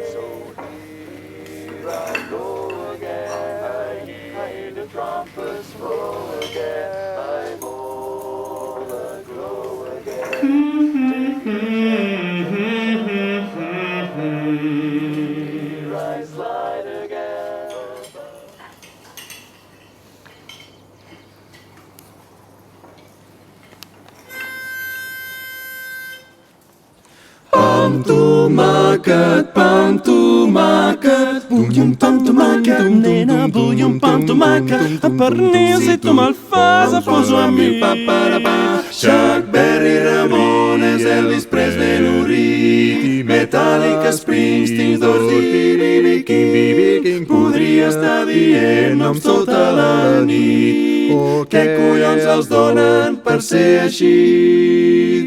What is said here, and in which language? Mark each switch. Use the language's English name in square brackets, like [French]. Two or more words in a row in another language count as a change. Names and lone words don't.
[English] So here I go again, I hear the trumpets roll again, I'm all aglow again. Here I slide again. [Catalan] Pam tomacat, bullum pam tomacat, nena, bullum pam tomacat, a pernils i tomalfasa poso a mi. Chuck Berry, Ramones, Elvis Presley, Lou Reed, Metallica, Springsteen, Doors, B.B. King, podria estar dient noms tota la nit. Què collons els donen per ser així?